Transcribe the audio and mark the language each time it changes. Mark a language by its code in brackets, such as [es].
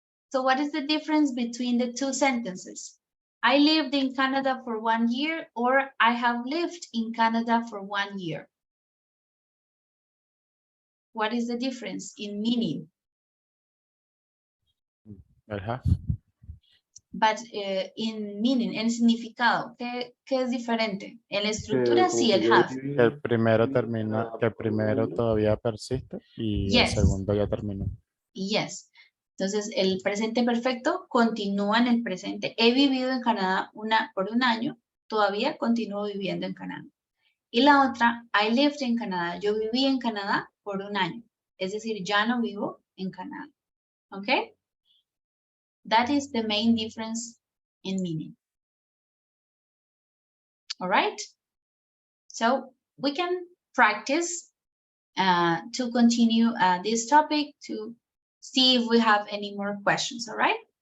[en] So what is the difference between the 2 sentences? I lived in Canada for 1 year, or I have lived in Canada for 1 year. What is the difference in meaning? I have. But in meaning, [es] en significado, ¿qué es diferente? En la estructura sí, el have. Que el primero termina, que el primero todavía persiste y el [en] Yes. [es] segundo ya terminó. [en] Yes. [es] Entonces, el presente perfecto continúa en el presente. He vivido en Canadá por 1 año, todavía continúo viviendo en Canadá. Y la otra, [en] I lived in Canadá. [es] Yo viví en Canadá por 1 año. Es decir, ya no vivo en Canadá. ¿Ok? [en] That is the main difference in meaning. All right? So, we can practice to continue this topic to see if we have any more questions, all right?